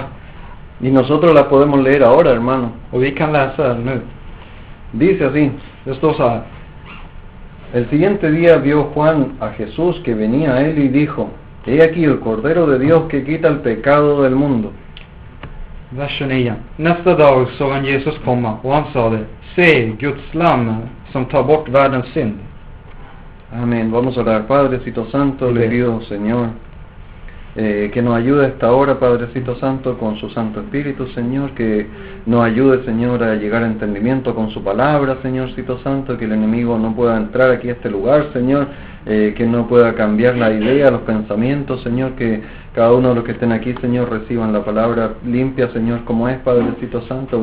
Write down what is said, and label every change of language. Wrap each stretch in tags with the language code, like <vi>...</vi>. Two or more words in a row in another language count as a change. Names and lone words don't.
<es>Y nosotros la podemos leer ahora, hermano.</es> <sv>Och vi kan läsa den nu.</sv> <es>Dice así.</es> <sv>Det står så här.</sv> <es>El siguiente día vio Juan a Jesús que venía a él y dijo: He aquí el Cordero de Dios que quita el pecado del mundo.</es> <sv>Vers 29. Nästa dag såg han Jesus komma och han sade: Se, Guds lamm som tar bort världens synd.</sv> <es>Amén. Vamos a orar. Padrecito Santo,</es> <sv>Amén.</sv> <es>querido Señor, que nos ayude a esta hora, Padrecito Santo, con su Santo Espíritu, Señor, que nos ayude, Señor, a llegar a entendimiento con su palabra, Señorcito Santo, que el enemigo no pueda entrar aquí a este lugar, Señor, que no pueda cambiar la idea, los pensamientos, Señor, que cada uno de los que estén aquí, Señor, reciban la palabra limpia, Señor, como es, Padrecito Santo.</es>